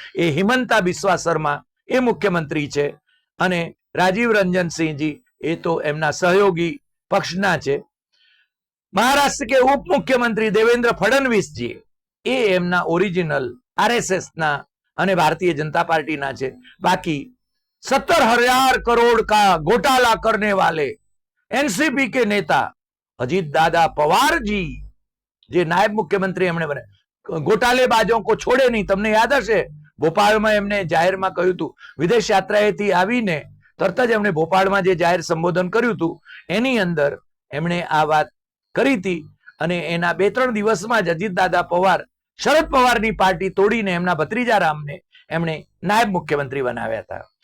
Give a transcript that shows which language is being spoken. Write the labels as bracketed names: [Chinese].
[Gujarati] એ હિમંતા બિસ્વા શર્મા એ મુખ્યમંત્રી છે અને રાજીવ રંજન સિંહજી એ તો એમના સહયોગી પક્ષના છે. [Hindi] महाराष्ट्र के उप मुख्यमंत्री देवेंद्र फडणवीस जी [Gujarati] એ એમના ઓરિજિનલ આરએસએસ ના અને ભારતીય જનતા પાર્ટીના છે. [Hindi] બાકી 17,000 करोड़ का घोटाला करने वाले एनसीपी के नेता अजीत दादा पवार जी [Gujarati] જે નાયબ મુખ્યમંત્રી એમણે બને, [Hindi] ઘોટાલેબાજો કો છોડે નહીં. [Gujarati] તમને યાદ હશે ભોપાળમાં એમને જાહેરમાં કહ્યું હતું, વિદેશ યાત્રાએથી આવીને તરત જ એમણે ભોપાળમાં જે જાહેર સંબોધન કર્યું હતું એની અંદર એમણે આ વાત કરી હતી અને એના 2-3 દિવસમાં જ અજીત દાદા પવાર શરદ પવારની પાર્ટી તોડીને એમના ભત્રીજા રામને એમણે નાયબ મુખ્યમંત્રી બનાવ્યા હતા.